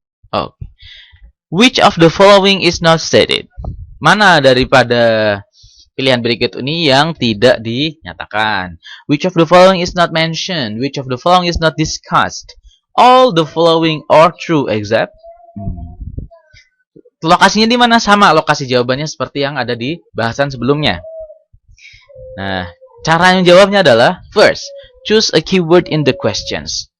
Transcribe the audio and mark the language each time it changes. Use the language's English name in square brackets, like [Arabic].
[English] Oh, which of the following is not stated? [Indonesian] Mana daripada pilihan berikut ini yang tidak dinyatakan? [English] Which of the following is not mentioned? Which of the following is not discussed? All the following are true except. [Indonesian] Lokasinya di mana? Sama lokasi jawabannya seperti yang ada di bahasan sebelumnya. Nah, cara yang jawabnya adalah [English] first, choose a keyword in the questions.